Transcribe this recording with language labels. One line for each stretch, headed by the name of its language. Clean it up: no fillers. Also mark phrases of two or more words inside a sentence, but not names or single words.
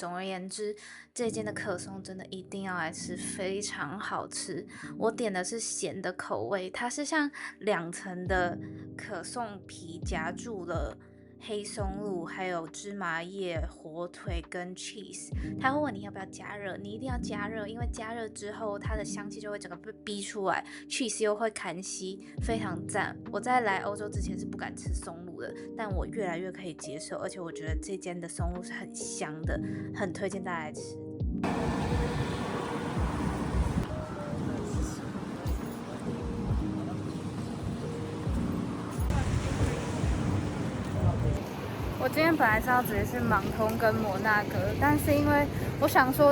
Chinese: 總而言之，這間的可頌真的一定要來吃，非常好吃。我點的是鹹的口味，它是像2層的可頌皮夾住了黑松露，還有芝麻葉、火腿跟 cheese。他會問你要不要加熱，你一定要加熱，因為加熱之後它的香氣就會整個被逼出來 ，cheese 又會砍稀，非常讚。我在來歐洲之前是不敢吃松露的，但我越来越可以接受，而且我覺得這間的松露是很香的，很推薦大家來吃。我今天本来是要直接去芒通跟摩納哥，但是因為我想說